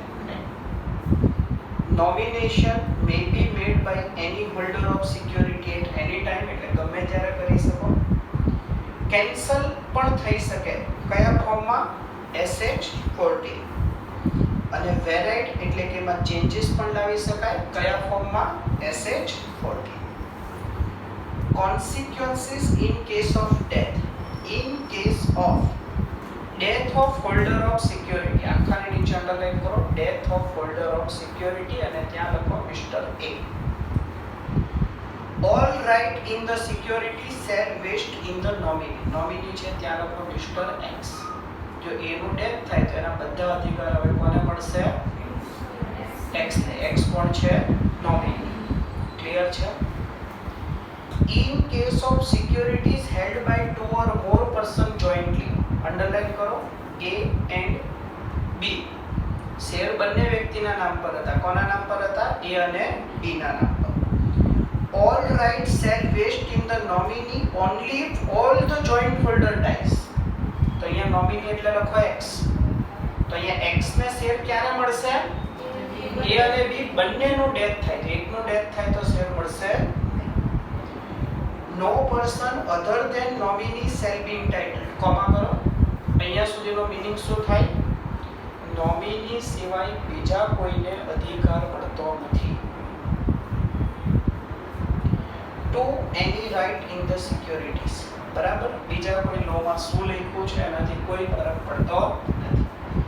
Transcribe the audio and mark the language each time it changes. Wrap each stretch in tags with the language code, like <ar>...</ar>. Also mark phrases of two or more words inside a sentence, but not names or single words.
<en>nomination may be made by any holder of security at any time.</en> <gu>એટલે ગમે ત્યારે કરી શકો. કેન્સલ પણ થઈ શકે. કયા ફોર્મમાં? SH 14. અને વેરાઇડ એટલે કે એમાં ચેન્જીસ પણ લાવી શકાય. કયા ફોર્મમાં? SH 14.</gu> <en>consequences in case of death. in case of death of holder of security.</en> <gu>આખાને નીચે અંડરલાઈન કરો</gu> <en>death of holder of security</en> <gu>અને ત્યાં લખો મિસ્ટર A.</gu> <en>all right in the security shall vest in the nominee.</en> <gu>nominee છે ત્યાં લખો મિસ્ટર X. જો A નું ડેથ થાય તો એના બધા અધિકાર હવે કોને મળશે? X ને. X કોણ છે? નોમિની. ક્લિયર છે?</gu> <en>in case of securities held by two or more person jointly.</en> <gu>અંડરલાઈન કરો A and B. શેર બંને વ્યક્તિના નામ પર હતા. કોના નામ પર હતા? A અને B ના નામ પર.</gu> <en>all rights shall vest in the nominee only if all the joint holder dies.</en> <gu>તો અહીંયા નોમિની એટલે લખો X. તો અહીંયા X ને શેર ક્યારે મળશે? A અને B બંનેનું ડેથ થાય. તો એકનું ડેથ થાય તો શેર મળશે.</gu> <en>no person other than nominee shall be entitled.</en> <gu>કોમા કરો. અહીંયા અહીંયા સુધીનો મીનિંગ શું થાય? નોમિની સિવાય બીજા કોઈને અધિકાર મળતો નથી.</gu> <en>to any right in the securities.</en> <gu>બરાબર, બીજા કોઈ લોમાં શું લખ્યું છે એનાથી કોઈ ફરક પડતો નથી.</gu>